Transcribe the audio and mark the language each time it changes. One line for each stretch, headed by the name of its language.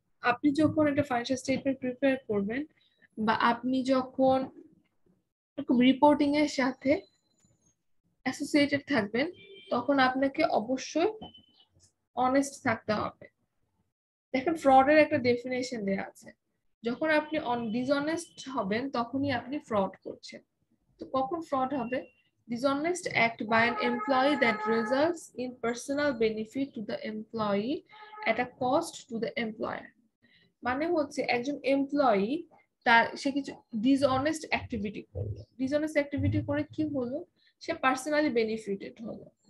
Bangla: আপনি যখন একটা ফাইন্যান্সিয়াল স্টেটমেন্ট প্রিপেয়ার করবেন বা আপনি যখন রিপোর্টিং এর সাথে অ্যাসোসিয়েটেড থাকবেন, তখন আপনাকে অবশ্যই অনেস্ট থাকতে হবে। দেখেন, ফ্রডের একটা ডেফিনেশন দেয়া আছে, যখন আপনি ডিসঅনেস্ট হবেন তখনই আপনি ফ্রড করছেন। তো কখন ফ্রড হবে?
English: Dishonest act by an employee that results in personal benefit to the employee at a cost to the employer.
Bangla: মানে হচ্ছে একজন এমপ্লয়ি সে কিছু ডিসঅনেস্ট অ্যাক্টিভিটি করলো, ডিসঅনেস্ট অ্যাক্টিভিটি করে কি হলো, সে পার্সোনালি বেনিফিটেড হলো।